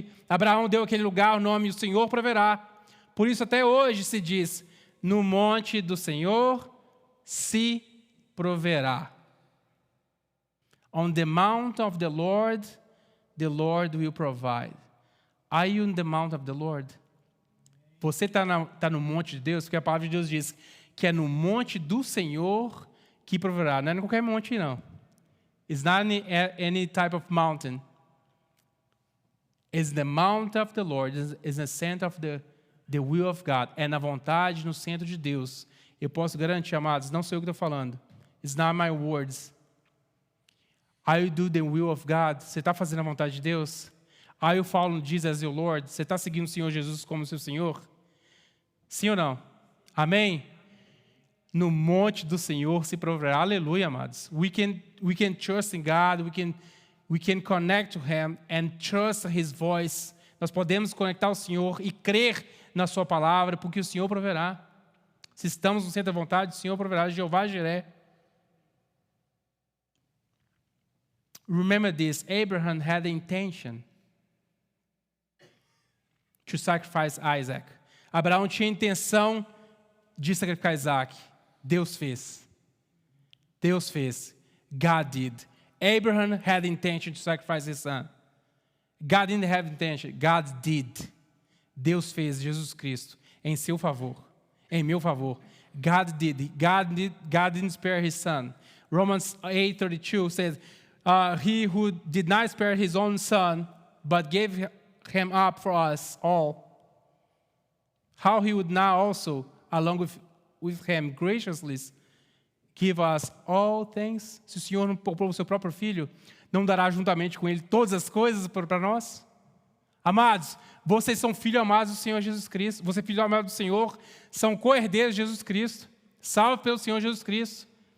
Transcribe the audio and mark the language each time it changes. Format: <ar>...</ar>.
<pt>Abraão deu aquele lugar o nome, o Senhor proverá. Por isso até hoje se diz, no monte do Senhor se proverá.</pt> <en>On the mount of the Lord the Lord will provide. Are you in the mount of the Lord?</en> <pt>Você está no monte de Deus? Porque a palavra de Deus diz que é no monte do Senhor que proverá. Não é em qualquer monte, não.</pt> <en>It's not any type of mountain. It's the mount of the Lord. It's the center of the will of God.</en> <pt>É na vontade, no centro de Deus. Eu posso garantir, amados, não sou eu que estou falando.</pt> <en>It's not my words. Are you do the will of God?</en> <pt>Você está fazendo a vontade de Deus?</pt> <en>Are you following Jesus as your Lord?</en> <pt>Você está seguindo o Senhor Jesus como seu Senhor? Sim ou não? Amém? No monte do Senhor se proverá. Aleluia, amados.</pt> <en>We can trust in God. We can connect to Him and trust His voice.</en> <pt>Nós podemos conectar ao Senhor e crer na sua palavra, porque o Senhor proverá. Se estamos no centro da vontade, o Senhor proverá. Jeová Jireh.</pt> <en>Remember this, Abraham had the intention to sacrifice Isaac.</en> <pt>Abraão tinha a intenção de sacrificar Isaac. Deus fez. Deus fez.</pt> <en>God did. Abraham had the intention to sacrifice his son. God didn't have intention. God did.</en> <pt>Deus fez Jesus Cristo em seu favor, em meu favor.</pt> <en>God did. God didn't spare his son. Romans 8:32 says, he who did not spare his own son, but gave him up for us all, how he would not also, along with him, graciously give us all things?</en> <pt>Se o Senhor não poupou o seu próprio filho, não dará juntamente com ele todas as coisas para nós? Amados, vocês são filhos amados do Senhor Jesus Cristo. Você é filho amado do Senhor, são co-herdeiros de Jesus Cristo, salvos pelo Senhor Jesus Cristo.</pt>